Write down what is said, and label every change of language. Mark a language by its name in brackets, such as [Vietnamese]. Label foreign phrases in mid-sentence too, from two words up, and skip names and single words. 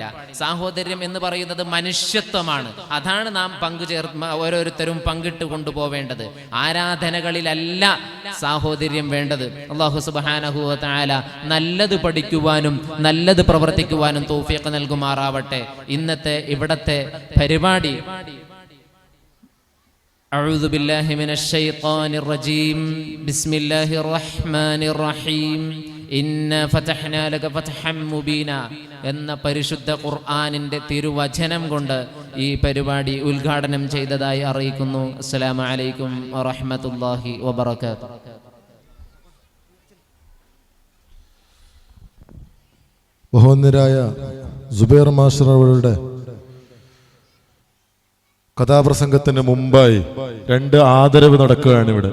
[Malayalam] സാഹോദര്യം എന്ന് പറയുന്നത് മനുഷ്യത്വമാണ്. അതാണ് നാം ഓരോരുത്തരും പങ്കിട്ട് കൊണ്ടുപോവേണ്ടത്. ആരാധനകളിലല്ല സാഹോദര്യം വേണ്ടത്. അല്ലാഹു [Arabic] سبحانه وتعالى [Malayalam] നല്ലത് പഠിക്കുവാനും നല്ലത് പ്രവർത്തിക്കുവാനും തൗഫീഖ് നൽകുമാറാവട്ടെ. ഇന്നത്തെ ഇവിടത്തെ പരിപാടി [Arabic] أعوذ بالله من الشيطان الرجيم بسم الله الرحمن الرحيم إنا فتحنا لك فتحا مبينا [Malayalam] എന്ന പരിശുദ്ധ ഖുർആനിന്റെ തിരുവചനം കൊണ്ട് ഈ പരിപാടി ഉദ്ഘാടനം ചെയ്തതായി അറിയിക്കുന്നു. [Arabic] السلام عليكم ورحمة الله وبركاته. [Malayalam] ബഹുമാന്യരായ സുബൈർ മാസ്റ്റർ അവരുടെ കഥാപ്രസംഗത്തിന് മുമ്പായി രണ്ട് ആദരവ് നടക്കുകയാണ് ഇവിടെ.